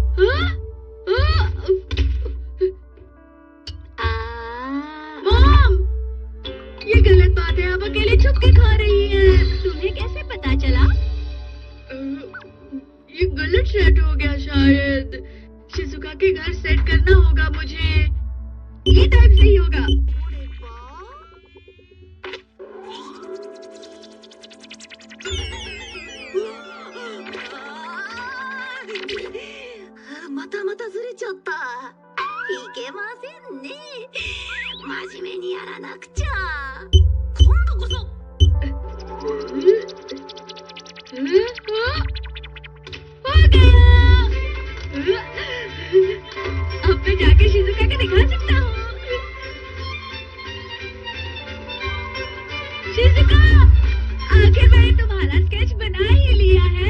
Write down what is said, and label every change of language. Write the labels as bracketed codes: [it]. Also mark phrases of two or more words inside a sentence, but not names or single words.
[hi] मॉम, ये गलत बात है। आप अकेले छुप के खा रही हैं। तुम्हें कैसे पता चला? ये गलत सेट हो गया शायद। शिजुका के घर सेट करना होगा मुझे। ये टाइम सही होगा। [ja] またまたずれちゃった。いけませんね。真面目にやらなくちゃ。今度こそ。 [hi] हो गया। अब मैं जाके शिजुका को दिखा सकता हूँ। शिजुका, आखिर मैंने तुम्हारा स्केच बना ही लिया है।